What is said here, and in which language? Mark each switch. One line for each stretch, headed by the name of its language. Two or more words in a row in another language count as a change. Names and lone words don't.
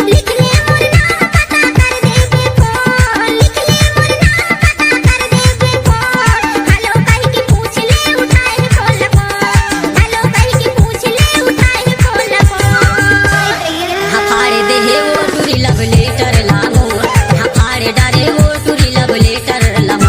Chhattisgarhi: लिख ले मोर नाम पता कर देबे फोन, लिख ले मोर नाम पता कर देबे फोन। हेलो करके पूछ ले उठाई खोल फोन, हेलो करके पूछ ले उठाई खोल फोन। तहाँ फाड़ दे हे वो टूरी
English: love letter
Chhattisgarhi: लामो, तहाँ फाड़ डारे वो टूरी
English: love letter
Chhattisgarhi: लामो।